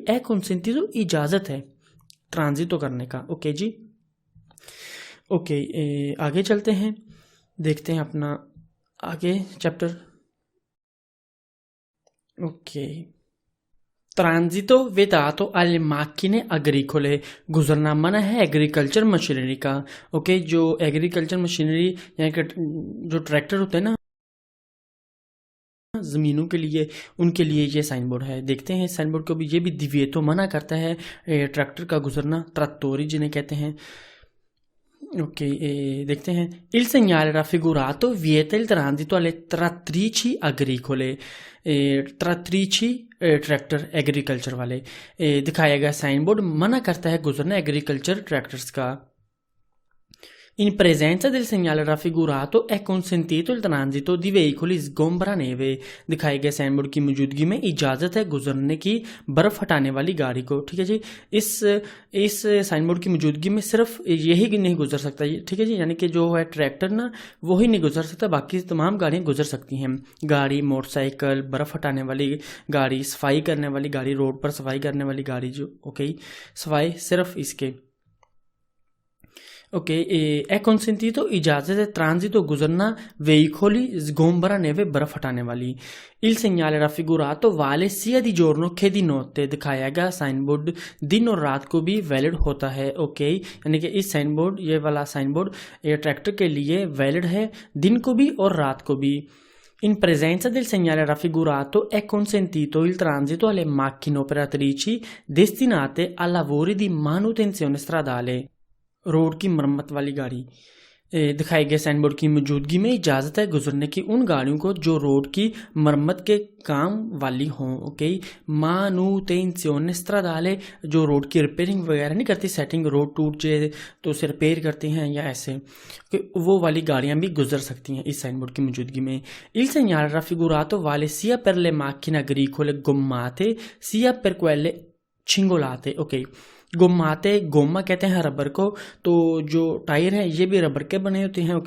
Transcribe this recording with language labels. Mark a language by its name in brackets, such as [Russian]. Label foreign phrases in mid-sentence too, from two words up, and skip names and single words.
[Italian] è consentito [Hindi] इजाजत है ट्रांजिटो करने का, ओके जी, ओके। आगे चलते हैं, देखते हैं अपना आगे चैप्टर, ओके। [Italian] transito vietato alle macchine agricole, [Hindi] गुजरना मना है [English] agriculture machinery [Hindi] का, ओके। जो [English] agriculture machinery [Hindi] यानी कि जो ट्रैक्टर होते हैं ना जमीनों के लिए, उनके लिए ये साइन बोर्ड है। देखते हैं साइन बोर्ड को भी, ये भी दिव्येतो मना करता है ट्रैक्टर का गुजरना, ट्रैक्टोरी जिन्हें कहते हैं, देखते हैं. [Italian] Il segnale raffigurato vieta il transito alle trattrici agricole. [English] tractor agriculture [Hindi] वाले. दिखाया गया साइन बोर्ड मना करता है गुजरना [English] agriculture tractors [Hindi] का. [Italian] In presenza del segnale raffigurato è consentito il transito di veicoli sgombraneve. [Hindi] दिखाए गए साइन बोर्ड की मौजूदगी में इजाजत है गुजरने की बर्फ हटाने वाली गाड़ी को. ठीक है जी. इस साइन बोर्ड की मौजूदगी में सिर्फ यही नहीं गुजर सकता. ठीक है जी. यानी कि जो है ट्रैक्टर ना वो ही नहीं गुजर सकता, बाकी तमाम गाड़ियां गुजर सकती हैं. गाड़ी, मोटरसाइकिल, बर्फ हटाने वाली गाड़ी, सफाई करने वाली गाड़ी, रोड पर सफाई करने वाली गाड़ी जो सफाई सिर्फ इसके. [Italian] è consentito [Hindi] इजाजत है ट्रांजितो गुजरना [Italian] veicoli sgombraneve [Hindi] बर्फ हटाने वाली. [Italian] Il segnale raffigurato vale sia di giorno che di notte. [Hindi] दिखाया गया साइन बोर्ड दिन और रात को भी वैलिड होता है. यानी कि इस साइन बोर्ड, ये वाला साइन बोर्ड ये ट्रैक्टर के लिए वैलिड है दिन को भी और रात को भी. [Italian] In presenza del segnale raffigurato è consentito il transito alle macchine operatrici destinate a lavori di manutenzione stradale. [Hindi] रोड की मरम्मत वाली गाड़ी. दिखाए गए साइन बोर्ड की मौजूदगी में इजाज़त है गुजरने की उन गाड़ियों को जो रोड की मरम्मत के काम वाली हों. [Italian] manutenzione stradale, [Hindi] जो रोड की रिपेयरिंग वगैरह नहीं करती, सेटिंग रोड टूट जाए तो उसे रिपेयर करती हैं या ऐसे, वो वाली गाड़ियां भी गुजर सकती हैं इस साइन बोर्ड की मौजूदगी में. [Italian] Il segnale raffigurato vale sia per le macchine agricole gommate sia per quelle cingolate. [Hindi] गोम्माते, गोम्मा कहते हैं रबर को, तो जो टायर हैं ये भी रबर के बने होते हैं.